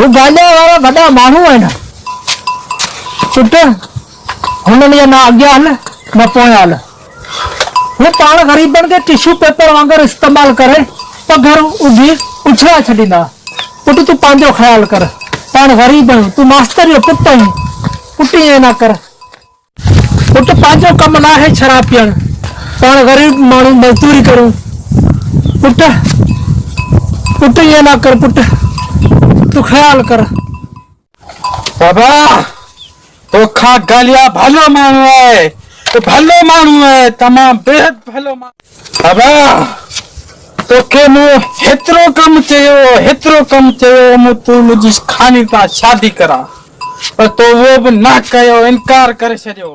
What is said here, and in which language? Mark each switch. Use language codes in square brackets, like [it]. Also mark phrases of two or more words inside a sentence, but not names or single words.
[sd] गालियां वारा वॾा माण्हू आहिनि पुट हुननि जा न अॻियां हल न पोयां हल हू पाण ग़रीबनि खे टिश्यू पेपर वांगुरु इस्तेमालु करे पघर उभी उछला छॾींदा पुट तूं पंहिंजो ख़्यालु कर पाण ग़रीब आहियूं तूं मास्तर जो पुट आहीं पुट ईअं न कर पुट पंहिंजो कमु न आहे शराब पीअण पाण गरीब माण्हू मजदूरी करूं। पुट पुट ये ना कर पुट, तू ख्याल कर। बाबा तो खा गालिया भलो माण्हू है, तो भलो माण्हू है, तमाम बेहद भलो माण्हू। बाबा तोखे मूं हेतिरो कम चयो मूं तूं मुंहिंजी खानी सां शादी करा, पर तो वो बि न कयो, इनकार करे छॾियो।